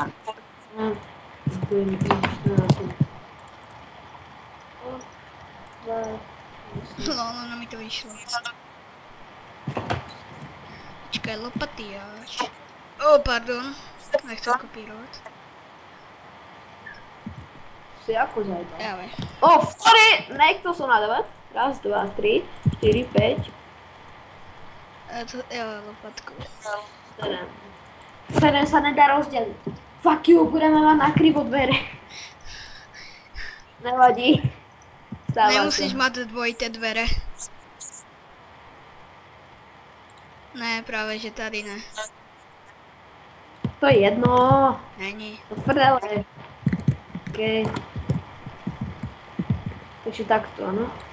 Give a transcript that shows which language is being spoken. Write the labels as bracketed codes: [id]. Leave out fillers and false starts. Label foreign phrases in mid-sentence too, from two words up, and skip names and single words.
[cs] To je 14. No, mi to vyšlo. Počkej, lopatyáč. Oh, pardon. Nechci kopírovat. [sk] si ako zajebal. Ja viem. Sorry! Nekto som na 9. Raz, dva, 3, 4, 5. Lopatku. 7. 7 sa nedá rozdeliť. [en] Fuck you, [sk] budeme mať na krivo dvere. Nevadí. Nemusíš mať dvojité dvere. [cs] Ne, práve že tady ne. To je jedno. Není. [sk] To prdele. OK. Takže takto, no.